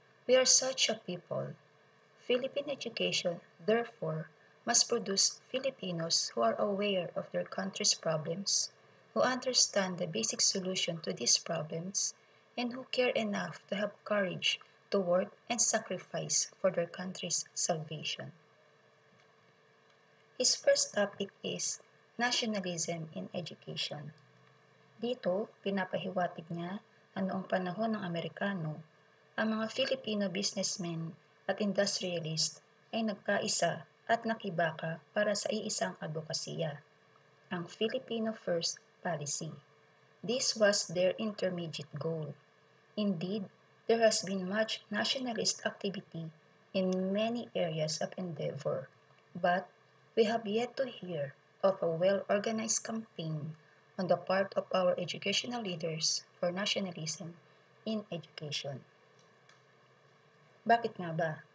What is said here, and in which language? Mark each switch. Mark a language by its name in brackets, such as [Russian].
[English] We are such a people. Philippine education, therefore, must produce Filipinos who are aware of their country's problems, who understand the basic solution to these problems, and who care enough to have courage to work and sacrifice for their country's salvation. His first topic is nationalism in education. [Filipino] Dito, pinapahiwatig niya na noong panahon ng Amerikano, ang mga [English] Filipino businessmen at industrialist [Filipino] ay nagkaisa at nakibaka para sa iisang advokasya, ang Filipino First Policy. [English] This was their intermediate goal. Indeed, there has been much nationalist activity in many areas of endeavor, but we have yet to hear of a well-organized campaign on the part of our educational leaders for nationalism in education. [Filipino] Bakit nga ba?